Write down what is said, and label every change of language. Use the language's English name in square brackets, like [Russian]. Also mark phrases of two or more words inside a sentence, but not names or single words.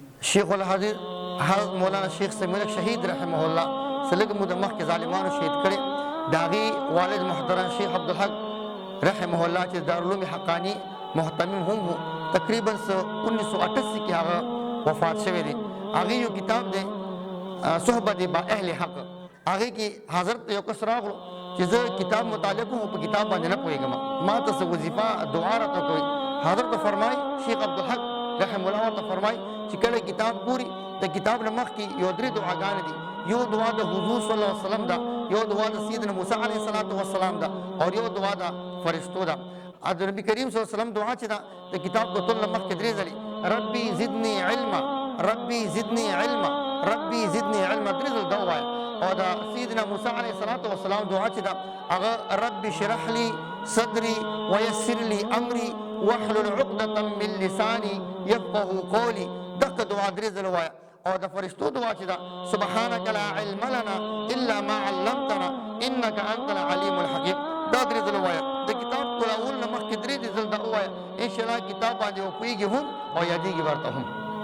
[Pashto] شیخ الحدیث حضرت مولانا شیخ سمیع شهید رحمه الله سلګ مو د مخکې ظالمانو شهید کړي د هغې والد محترم شیخ عبدالحق رحمه الله چې دارالعلوم حقانی محتمم هم و تقریبا 1988 کې هغه وفات شوی دی. هغې یو کتاب دی صحبت با اهل حق، هغې کې حضرت یو کس راغلو چې زه کتاب مطالعه کوم په کتاب باندې نه پوهېږم، ما ته څه وظیفه دعا راته کوي. حضرت فرمایي شیخ عبدالحق رحمه الله ورته فرمایي چې کله کتاب ګوري د کتاب نه مخکې یو 3 دعاګانې دي. یو دعا د حضور صلی الله علیه وسلم ده، یو دعا د سیدنا موسی علیه السلام ده، او یو دعا د فرشتو ده. د نبی کریم صلی الله علیه وسلم دعا چې ده د کتاب کتل نه مخکې 3 ځلې [Arabic] ربي زدني علما، ربي زدني علما، ربي زدني علما [Pashto] 3 ځل دا ووایه. او د سیدنا موسی علیه السلام دعا چې ده هغه [Arabic] رب اشرح لي صدري ويسر لي امري واحلل عقدة من لساني يفقهوا قولي، [Pashto] دغه دعا 3 ځله ووایه. او د فرشتو دعا چې ده [Arabic] سبحانك لا علم لنا الا ما علمتنا انك انت العليم الحكيم، [Pashto] دا 3 ځله ووایه. د کتاب ټولول نه مخکې 3 ځله دا ووایه، انشاءالله کتاب باندې وپوهېږي هم او یادېږي ورته هم.